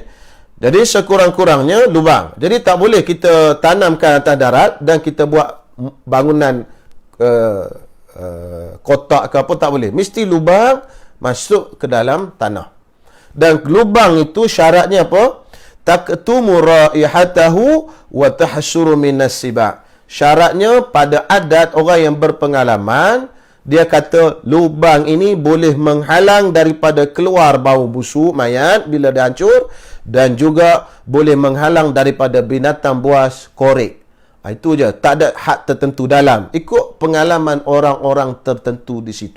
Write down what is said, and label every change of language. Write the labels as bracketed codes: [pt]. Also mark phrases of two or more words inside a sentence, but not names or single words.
[ms] Jadi sekurang-kurangnya lubang. Jadi tak boleh kita tanamkan atas darat dan kita buat bangunan kotak ke apa, tak boleh. Mesti lubang masuk ke dalam tanah. Dan lubang itu syaratnya apa? [ar] تكتم رائحته وتحرس من السباع. [ms] Syaratnya pada adat orang yang berpengalaman, dia kata lubang ini boleh menghalang daripada keluar bau busuk mayat bila dia hancur, dan juga boleh menghalang daripada binatang buas korek. Itu je, tak ada had tertentu dalam. Ikut pengalaman orang-orang tertentu di situ.